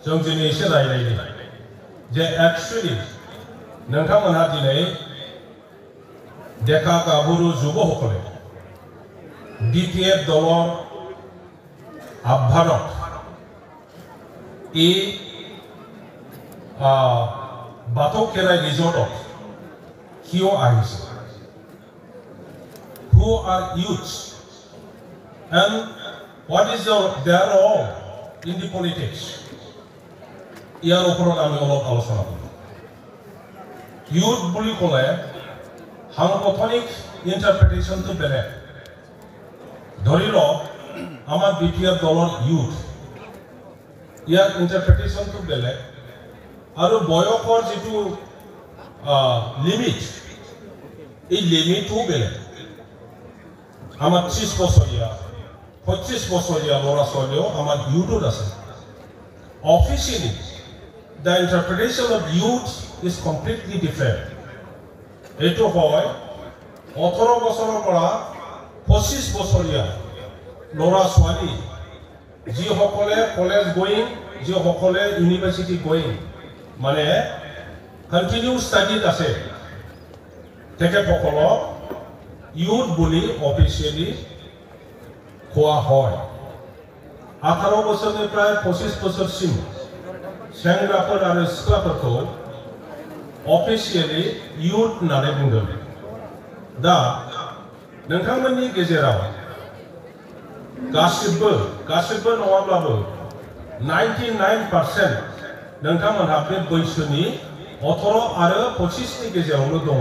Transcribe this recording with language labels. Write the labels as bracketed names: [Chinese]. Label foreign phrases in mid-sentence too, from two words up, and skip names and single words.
[Bodo] जों दिनै एसे रायलायनि जे एक्चुअली नोंथांमोनहा दिनै डेका गाभरु जुबসকলে [Assamese] BPF দলৰ আহ্বানত এই বাথৌ খেৰাই ৰিজৰ্টত কিয় আহিছে? [English] Who are youths and what is their role in the politics? [Assamese] ইয়াৰ ওপৰত আমি অলপ আলোচনা কৰিম। ইউথ বুলি ক'লে সাংগঠনিক ইণ্টাৰপ্ৰিটেশ্যনটো বেলেগ। ধৰি লওক আমাৰ BPF দলৰ ইউথ, ইয়াৰ ইণ্টাৰপ্ৰিটেশ্যনটো বেলেগ আৰু বয়সৰ যিটো লিমিট, এই লিমিটটো বেলেগ। আমাৰ 30 বছৰীয়া 25 বছৰীয়া ল'ৰা ছোৱালীও আমাৰ ইউথত আছে। [English] Officially, the interpretation of youth is completely different. [Assamese] এইটো হয় 18 বছৰৰ পৰা 25 বছৰীয়া ল'ৰা ছোৱালী যিসকলে [English] college going, [Assamese] যিসকলে [English] university going, [Assamese] মানে [English] continue study [Assamese] আছে, তেখেতসকলক ইউথ বুলি অফিচিয়েলি কোৱা হয়। [Bodo] 18 বছৰनि প্ৰায় 25 বছৰसिम सेंग्राफोर आरो सिख्लाफोरखौ [English] officially youth [Bodo] होननानै बुंदों। दा नोंथांमोननि गेजेराव गासिबो नङाब्लाबो 99% नोंथांमोनहा बे बैसोनि 18 आरो 25 नि गेजेरावनो दङ।